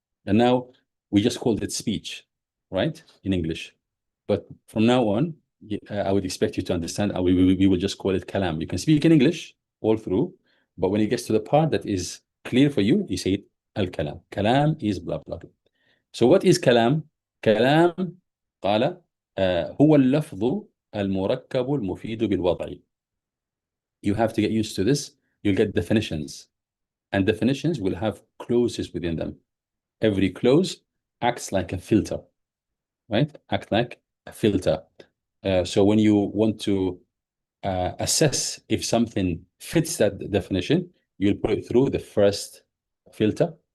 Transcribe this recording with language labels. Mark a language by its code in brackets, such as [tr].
[en] And now we just called it speech, right? In English. But from now on, I would expect you to understand, we will just call it kalam. You can speak in English all through, but when it gets to the part that is clear for you, you say it al-kalam. Kalam is blah, blah, blah. So what is kalam? [ar] Kalam, قال هو اللفظ المركب المفيد بالوضع. [en] You have to get used to this. You'll get definitions. And definitions will have clauses within them. Every clause acts like a filter, right? Act like a filter. So when you want to assess if something fits that definition, you'll put it through the first filter.